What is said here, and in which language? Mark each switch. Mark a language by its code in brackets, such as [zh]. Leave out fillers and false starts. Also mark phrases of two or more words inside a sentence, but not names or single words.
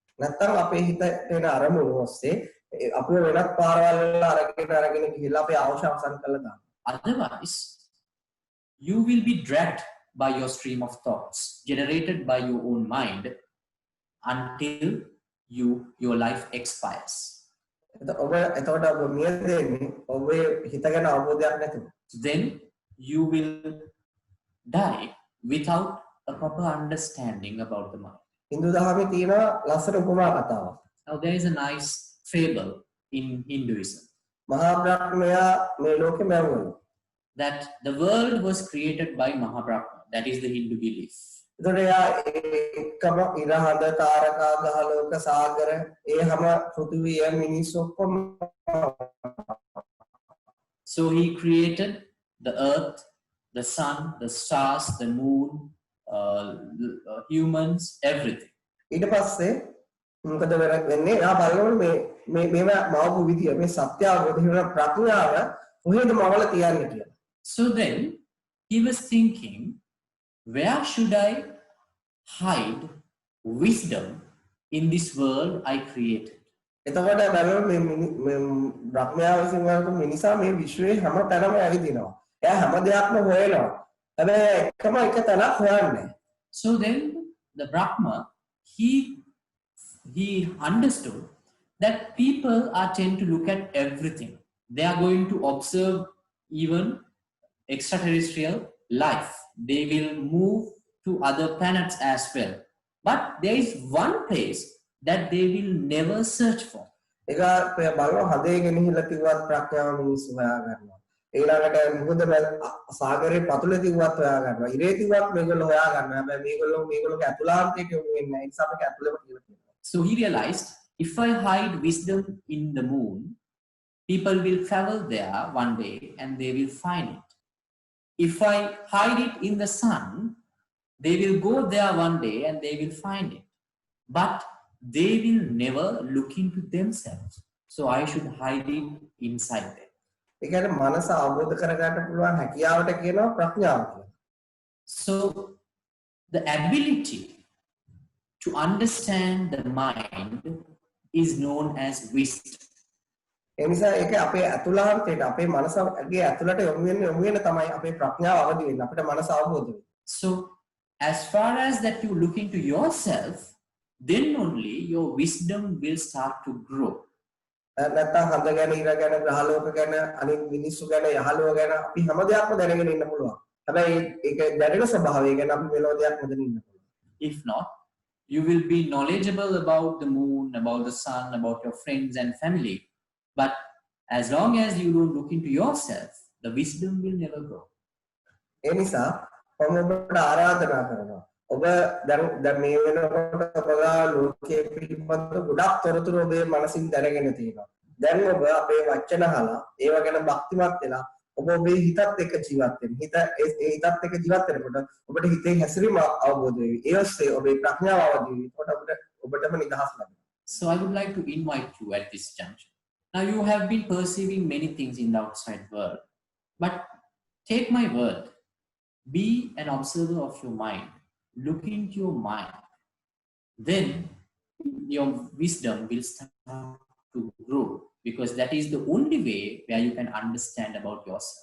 [en] Otherwise, you will be dragged by your stream of thoughts generated by your own mind until your life expires. Then you will die without a proper understanding about the mind. [si] හින්දු දහමේ තියෙනවා ලස්සන උපමා කතාවක්. [en] Now there is a nice fable in Hinduism [si] මහා බ්‍රහ්මයා මේ ලෝකෙ මැවුවලු. [en] that the world was created by Mahabrahma. That is the Hindu belief. [si] එතකොට එයා එකම ඉරහඳ තාරකා ග්‍රහලෝක සාගර ඒ හැම පෘථිවිය මිනිස්සු ඔක්කොම. [en] So he created the earth, the sun, the stars, the moon, humans, everything. [si] ඊට පස්සේ මොකද වෙන්නේ? එයා බලනකොට මේව මවපු විදිය මේ සත්‍ය අවබෝධ වෙන ප්‍රඥාව කොහෙද මවල තියන්නේ කියලා. [en] So then he was thinking, where should I hide wisdom in this world I created? [si] එතකොට බලන්න මේ බ්‍රහ්මයා විසින් වලට මිනිසා මේ විශ්වයේ හැම තැනම ඇවිදිනවා. එයා හැම දෙයක්ම හොයනවා. හැබැයි එකම එක තැනක් හොයන්නේ. [en] So then the Brahma, he understood that people are tend to look at everything. They are going to observe even extraterrestrial life. They will move to other planets as well. But there is one place that they will never search for. [si] ඒක බලනවා හදේ ගෙනහිලා තිබ්වත් ප්‍රඥාව මිනිස්සු හොයා ගන්නවා. ඊළඟට මොකද සාගරේ පතුලේ තිබ්වත් හොයා ගන්නවා. ඉරේ තිබ්වත් මේගොල්ලෝ හොයා ගන්නවා. හැබැයි මේගොල්ලෝගේ අතුලාන්තයට යොමු වෙන්නේ නැහැ. ඒ නිසා මේක ඇතුළේම කියලා කියනවා. [en] So he realized, if I hide wisdom in the moon, people will travel there one day and they will find it. If I hide it in the sun, they will go there one day and they will find it. But they will never look into themselves. So I should hide it inside them. [si] ඒ කියන්නේ මනස අවබෝධ කරගන්න පුළුවන් හැකියාවට කියනවා ප්‍රඥාව කියලා. [en] So the ability to understand the mind is known as wisdom. [si] ඒ නිසා ඒක අපේ අතුලාන්තයට අපේ මනසගේ අතුලට යොමු වෙන තමයි අපේ ප්‍රඥාව අවදි වෙන්නේ. අපිට මනස අවබෝධ වෙන්නේ. [en] So as far as that you look into yourself, then only your wisdom will start to grow. [si] නැත්තම් හඳ ගැන ඉර ගැන ග්‍රහලෝක ගැන අනිත් මිනිස්සු ගැන යහලුව ගැන අපි හැම දෙයක්ම දැනගෙන ඉන්න පුළුවන්. හැබැයි ඒක දැනෙන ස්වභාවය ගැන අපි මෙලෝ දෙයක් නොදැන ඉන්න පුළුවන්. [en] If not, you will be knowledgeable about the moon, about the sun, about your friends and family. But as long as you don't look into yourself, the wisdom will never grow. [si] ඒ නිසා මම ඔබට ආරාධනා කරනවා. ඔබ දැන් මේ වෙනකොට ඔබලා ලෝකයේ පිළිබඳව ගොඩක් තොරතුරු ඔබේ මනසින් දැනගෙන තියෙනවා. දැන් ඔබ අපේ වචන අහලා ඒව ගැන භක්තිමත් වෙලා ඔබ ඔබේ හිතත් එක්ක ජීවත් වෙන්න. ඒ හිතත් එක්ක ජීවත් වෙනකොට ඔබට හිතේ හැසිරීම අවබෝධ වෙවි. ඒ ඔස්සේ ඔබේ ප්‍රඥාව අවදි වෙවි. එතකොට ඔබටම නිදහස් ලැබෙනවා. [en] So I would like to invite you at this juncture. Now you have been perceiving many things in the outside world. But take my word, be an observer of your mind. Look into your mind. Then your wisdom will start to grow, because that is the only way where you can understand about yourself.